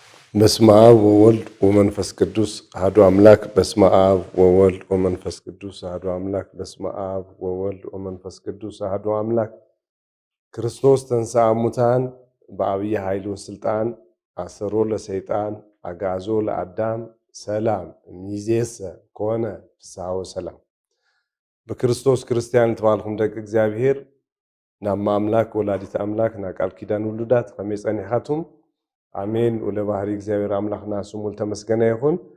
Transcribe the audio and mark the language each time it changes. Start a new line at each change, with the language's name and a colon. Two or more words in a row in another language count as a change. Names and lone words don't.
Geez: በስመ አብ ወወልድ ወመንፈስ ቅዱስ አሐዱ አምላክ። በስመ አብ ወወልድ ወመንፈስ ቅዱስ አሐዱ አምላክ። በስመ አብ ወወልድ ወመንፈስ ቅዱስ አሐዱ አምላክ። ክርስቶስ ተንሥአ እሙታን በዐቢይ ኃይል ወሥልጣን አሰሮ ለሰይጣን አግዓዞ ለአዳም ሰላም እምይእዜሰ ኮነ ፍስሐ ወሰላም።
Tigrinya: በክርስቶስ ክርስቲያን ተባልኩም ደቂ እግዚአብሔር ናማ አምላክ ወላዲት አምላክ ና ቃል ኪዳን ውሉዳት ከመይ ጸኒሓቱም አሜን። ወለባህሪ እግዚአብሔር አምላክና ስሙ ተመስገነ ይሁን።